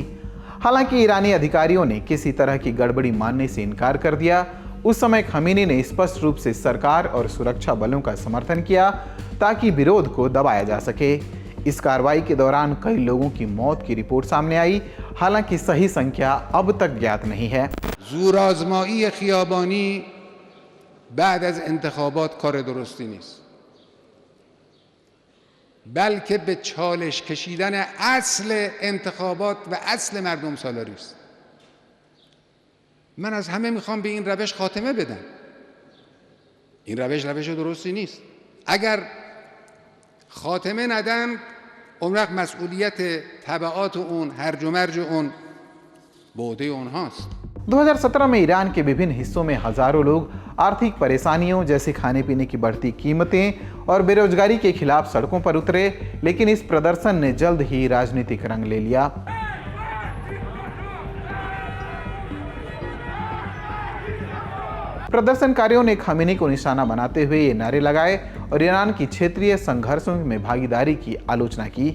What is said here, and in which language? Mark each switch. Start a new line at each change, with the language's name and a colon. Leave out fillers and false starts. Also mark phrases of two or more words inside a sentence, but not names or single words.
Hindi: हालांकि ईरानी अधिकारियों ने किसी तरह की गड़बड़ी मानने से इनकार कर दिया। उस समय खमीनी ने स्पष्ट रूप से सरकार और सुरक्षा बलों का समर्थन किया ताकि विरोध को दबाया जा सके। इस कार्रवाई के दौरान कई लोगों की मौत की रिपोर्ट सामने आई, हालांकि सही संख्या अब तक ज्ञात नहीं है।
Persian: زورآزمایی خیابانی بعد از انتخابات کار درستی نیست، بلکه به چالش کشیدن اصل انتخابات و اصل مردم سالاری است. من از همه میخوام به این روش خاتمه بدم. این روش درستی نیست. اگر خاتمه ندن اون وقت مسئولیت تبعات اون، هرج و مرج اون به عهده اونهاست.
Hindi: 2017 में ईरान के विभिन्न हिस्सों में हजारों लोग आर्थिक परेशानियों जैसे खाने पीने की बढ़ती कीमतें और बेरोजगारी के खिलाफ सड़कों पर उतरे, लेकिन इस प्रदर्शन ने जल्द ही राजनीतिक रंग ले लिया। प्रदर्शनकारियों ने खमीनी को निशाना बनाते हुए ये नारे लगाए और ईरान की क्षेत्रीय संघर्षों में भागीदारी की आलोचना की।